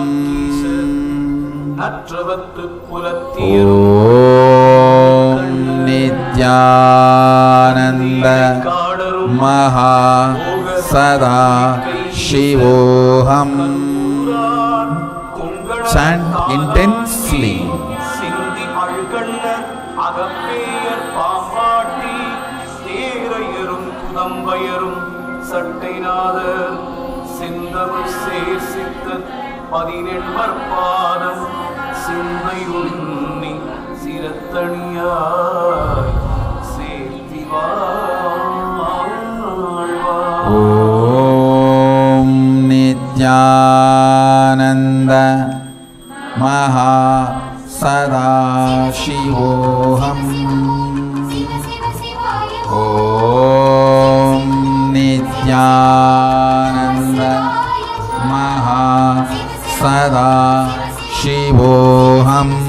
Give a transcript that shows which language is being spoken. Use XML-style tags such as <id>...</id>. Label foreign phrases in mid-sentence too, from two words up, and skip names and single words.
<sa>ॐ नित्यानन्द महा सदाशिवोऽहम्.</sa> <en>Chant intensely.</en> <ta>சிந்தி அழுகண்ணர் அகப்பேயர் பாம்பாட்டி தேரையரும் குதம்பயரும் சட்டைநாதர் சிந்தமிழ் சேர் சித்தர் 18 பாதம் சிந்தையுண்ணி சிரத்தணியாய் சேர்த்தி வாழ்வார்.</ta> <sa>ॐ नित्यानन्द महा सदाशिवोऽहम्. ॐ नित्यानन्द महा सदाशिवोऽहम्.</sa>